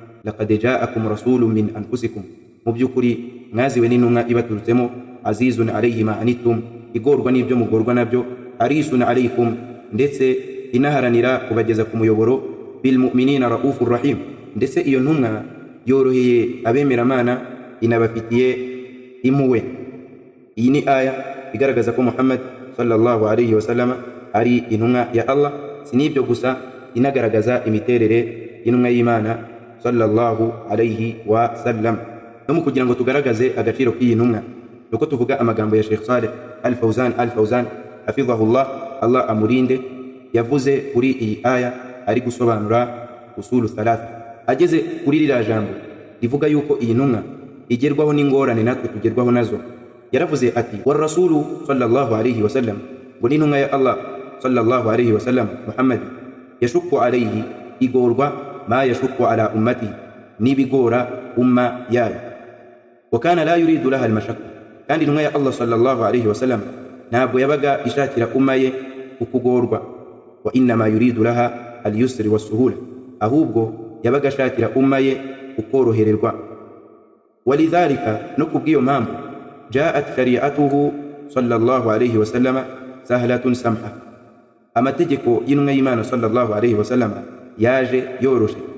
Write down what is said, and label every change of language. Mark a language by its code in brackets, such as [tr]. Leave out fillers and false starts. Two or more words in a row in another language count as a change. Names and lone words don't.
[ar] لقد جاءكم رسول من أنفسكم, [rw] mu by'ukuri mwaziwe n'intumwa ibaturutsemo, [ar] عزيز عليه ما عنتم, [rw] igorwa n'ibyo mugorwa nabyo, [ar] حريص عليكم, [rw] ndetse inaharanira kubageza ku muyoboro, [ar] بالمؤمنين رؤوف رحيم, [rw] ndetse iyo ntumwa yoroheye abemeramana, inabafitiye impuhwe. Iyi ni aya igaragaza ko Muhammad [ar] صلى الله عليه وسلم [rw] ari intumwa ya Allah. Sinibyo gusa, inagaragaza imiterere y'intumwa y'Imana [ar] صلى الله عليه وسلم. [rw] No mu kugira ngo tugaragaze agaciro k'iyi ntumwa, nuko tuvuga amagambo ya Sheikh Saleh Al-Fawzan hafidhahullah, Allah amurinde, yavuze kuri iyi aya ari gusobanura [ar] الأصول الثلاثة. [rw] Ageze kuri ririya jambo rivuga yuko iyi ntumwa igerwaho n'ingorane natwe tugerwaho nazo, yaravuze ati [ar] والرسول صلى الله عليه وسلم, [rw] ngo n'intumwa ya Allah [ar] صلى الله عليه وسلم [rw] Muhammad, [ar] يشق عليه, [rw] igorwa [ar] ما يشق على أمته, [rw] n'ibigora umma yayo, [ar] وكان لا يريد لها المشقة, [rw] kandi intumwa ya Allah [ar] صلى الله عليه وسلم [rw] ntabwo yabaga ishakira umma ye ukugorwa, [ar] وإنما يريد لها اليسر والسهولة, [rw] ahubwo yabaga ashakira umma ye ukorohererwa. Walidhalika, no kubw'iyo mpamvu, [ar] جاءت شريعته صلى الله عليه وسلم سهلة سمحة, [rw] amategeko y'intumwa y'Imana [ar] صلى الله عليه وسلم [rw] yaje yoroshe